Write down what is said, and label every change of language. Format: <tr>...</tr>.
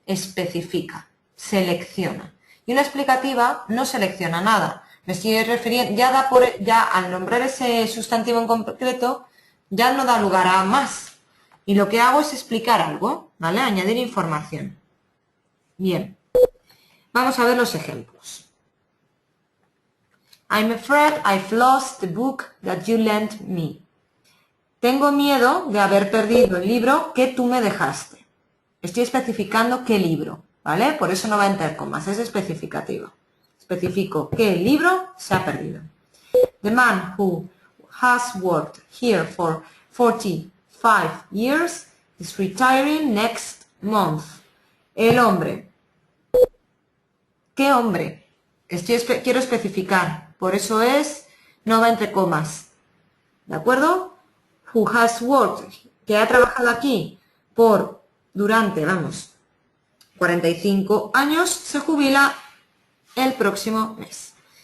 <es>Especifica, selecciona. Y una explicativa no selecciona nada. Me estoy refiriendo, ya al nombrar ese sustantivo en concreto, ya no da lugar a más. Y lo que hago es explicar algo, ¿vale? Añadir información. Bien. Vamos a ver los ejemplos.</es> <en>I'm afraid I've lost the book that you lent me.</en> <es>Tengo miedo de haber perdido el libro que tú me dejaste. Estoy especificando qué libro, ¿vale? Por eso no va entre comas, es especificativo. Especifico que el libro se ha perdido.</es> <en>The man who has worked here for 45 years is retiring next month.</en> <es>El hombre. ¿Qué hombre? Quiero especificar, por eso no va entre comas, ¿de acuerdo?</es> <en>Who has worked,</en> <es>que ha trabajado aquí durante 45 años, se jubila el próximo mes.</es>